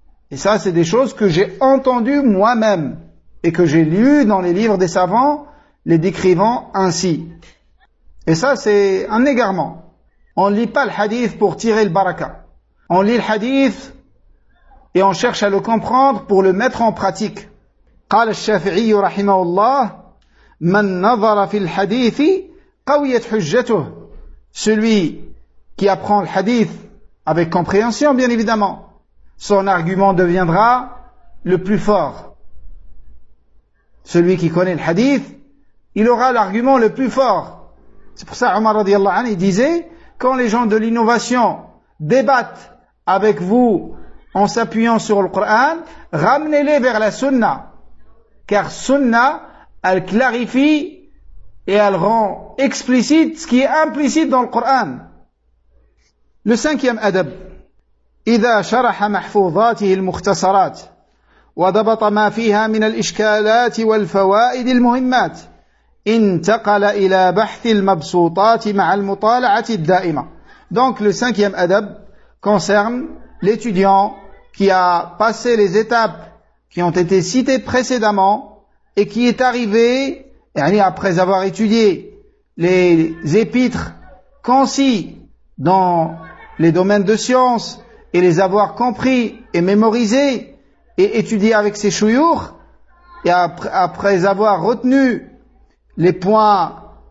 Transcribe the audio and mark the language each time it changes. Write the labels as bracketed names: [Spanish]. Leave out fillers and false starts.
[French] Et ça, c'est des choses que j'ai entendues moi-même et que j'ai lues dans les livres des savants, les décrivant ainsi. Et ça, c'est un égarement. On ne lit pas le hadith pour tirer le baraka. On lit le hadith et on cherche à le comprendre pour le mettre en pratique. [Arabic] قال الشافعي رحمه الله من نظر في الحديث قويت حجته. [French] Celui qui apprend le hadith avec compréhension, bien évidemment, son argument deviendra le plus fort. Celui qui connaît le hadith, il aura l'argument le plus fort. C'est pour ça Omar radiallahu anhu disait, quand les gens de l'innovation débattent avec vous en s'appuyant sur le Coran, ramenez-les vers la sunna. Car sunna, elle clarifie et elle rend explicite ce qui est implicite dans le Coran. Le cinquième adab. [Arabic] إذا شرح محفوظاته المختصرات وضبط ما فيها من الإشكالات والفوائد المهمات انتقل إلى بحث المبسوطات مع المطالعة الدائمة. [French] Donc le cinquième adab concerne l'étudiant qui a passé les étapes qui ont été citées précédemment et qui est arrivé, après avoir étudié les épîtres concis dans les domaines de sciences et les avoir compris et mémorisés et étudiés avec ses chouyours, et après avoir retenu les points